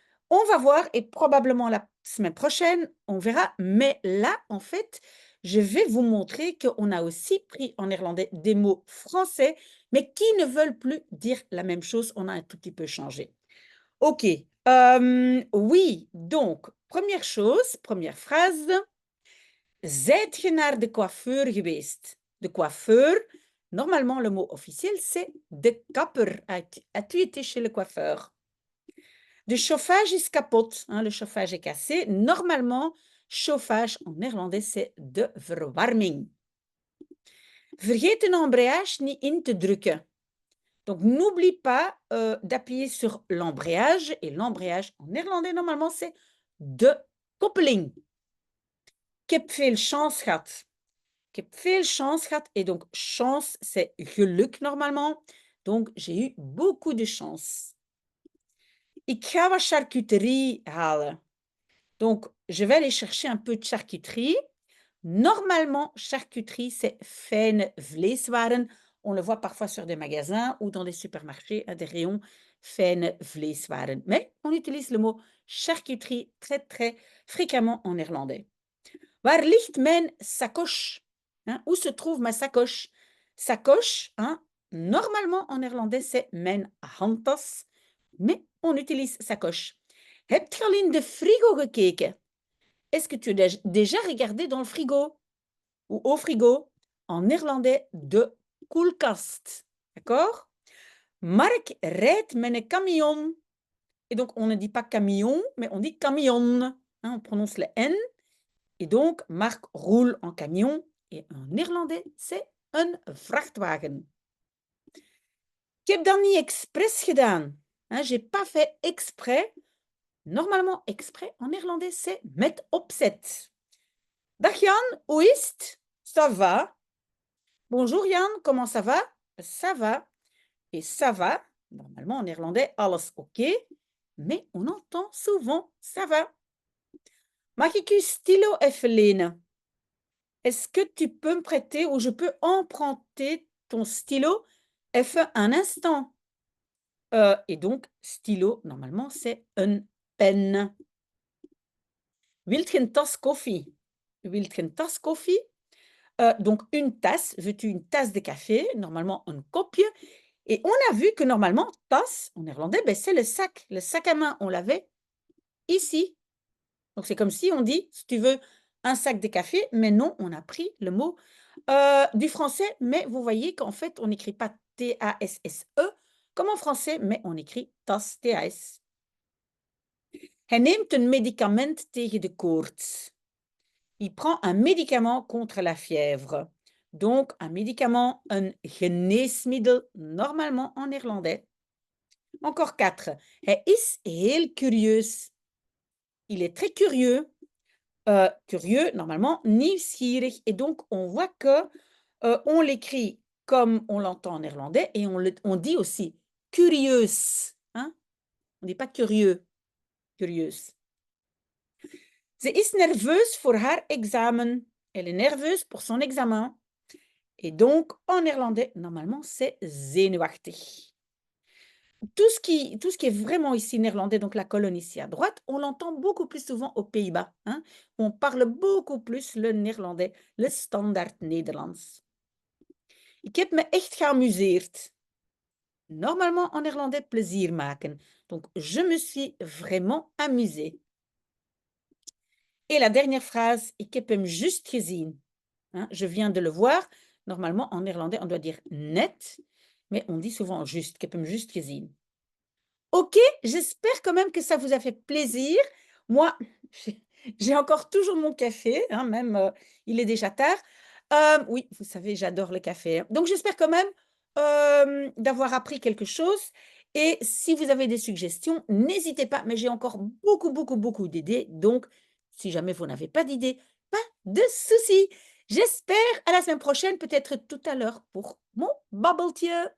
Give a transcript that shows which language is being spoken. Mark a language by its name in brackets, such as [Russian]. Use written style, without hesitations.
[French] On va voir et probablement la semaine prochaine, on verra, mais là, en fait, je vais vous montrer qu'on a aussi pris en néerlandais des mots français, mais qui ne veulent plus dire la même chose. On a un tout petit peu changé. OK. Oui, donc première chose, première phrase. [Dutch] Zijt je naar de coiffeur geweest? [French] De coiffeur, normalement le mot officiel c'est de kapper. As-tu été chez le coiffeur? [Dutch] De chauffage is kapot, [French] hein, le chauffage est cassé. Normalement, chauffage en néerlandais c'est de verwarming. [Dutch] Vergeet de embrayage niet in te drukken. [French] Donc, n'oublie pas d'appuyer sur l'embrayage. Et l'embrayage en néerlandais, normalement, c'est de koppeling. [Dutch] Ik heb veel chance gehad. Ik heb veel chance gehad. [French] Et donc, chance, c'est geluk normalement. Donc, j'ai eu beaucoup de chance. [Dutch] Ik ga wat charcuterie halen. [French] Donc, je vais aller chercher un peu de charcuterie. Normalement, charcuterie, c'est fijne vleeswaren. On le voit parfois sur des magasins ou dans des supermarchés, des rayons fijne vleeswaren. Mais on utilise le mot charcuterie très, très fréquemment en néerlandais. [Dutch] Waar ligt mijn sacoche? [French] Hein, où se trouve ma sacoche? Sacoche, hein, normalement en néerlandais, c'est mijn handtas, mais on utilise sacoche. [Dutch] Heb je al in de frigo gekeken? [French] Est-ce que tu as déjà regardé dans le frigo ou au frigo? En néerlandais, de koelkast. D'accord? [Dutch] Mark rijdt met een camion. [French] Et donc, on ne dit pas camion, mais on dit camion. Hein, on prononce le N. Et donc, Mark roule en camion. Et en néerlandais, c'est een vrachtwagen. [Dutch] Ik heb dat niet expres gedaan. [French] Hein, j'ai pas fait exprès. Normalement, exprès en néerlandais, c'est met opzet. [Dutch] Dag Jan, hoe is het? [French] Ça va? Bonjour Jan, comment ça va? Ça va. Et ça va, normalement en néerlandais, alles oké, mais on entend souvent ça va. [Dutch] Mag ik uw stylo even lenen? [French] Est-ce que tu peux me prêter ou je peux emprunter ton stylo even un instant? Et donc, stylo, normalement, c'est een pen. [Dutch] Wilt je een tas koffie? Wilt je een tas koffie? [French] Donc, une tasse, veux-tu une tasse de café? Normalement, un kopje. Et on a vu que normalement, tasse, en néerlandais, ben, c'est le sac. Le sac à main, on l'avait ici. Donc, c'est comme si on dit, si tu veux un sac de café, mais non, on a pris le mot du français, mais vous voyez qu'en fait, on n'écrit pas T-A-S-S-E comme en français, mais on écrit tas, T-A-S. [Dutch] Hij neemt een medicament tegen de koorts. [French] Il prend un médicament contre la fièvre. Donc, un médicament, un geneesmiddel, normalement en néerlandais. Encore 4. [Dutch] Hij is heel curieus. [French] Il est très curieux. Curieux, normalement, nieuwsgierig. Et donc, on voit que on l'écrit comme on l'entend en néerlandais et on dit aussi curieus. Hein? On ne dit pas curieux, curieus. [Dutch] Ze is nerveus voor haar examen. [French] Elle est nerveuse pour son examen. Et donc, en néerlandais, normalement, c'est zenuwachtig. Tout ce qui est vraiment ici néerlandais, donc la colonne ici à droite, on l'entend beaucoup plus souvent aux Pays-Bas. Hein? On parle beaucoup plus le néerlandais, le standaard Nederlands. [Dutch] Ik heb me echt geamuseerd. [French] Normalement, en néerlandais, plezier maken. Donc, je me suis vraiment amusée. Et la dernière phrase, [Dutch] ik heb hem just gezien. [French] Hein? Je viens de le voir. Normalement, en néerlandais, on doit dire net, mais on dit souvent juste. [Dutch] Ik heb hem just gezien. [French] OK, j'espère quand même que ça vous a fait plaisir. Moi, J'ai j'ai encore toujours mon café, hein, même, il est déjà tard. Oui, vous savez, j'adore le café, hein. Donc j'espère quand même, d'avoir appris quelque chose et si vous avez des suggestions, n'hésitez pas, mais j'ai encore beaucoup, beaucoup, beaucoup d'idées, donc si jamais vous n'avez pas d'idées, pas de souci. J'espère à la semaine prochaine, peut-être tout à l'heure pour mon bubble tea.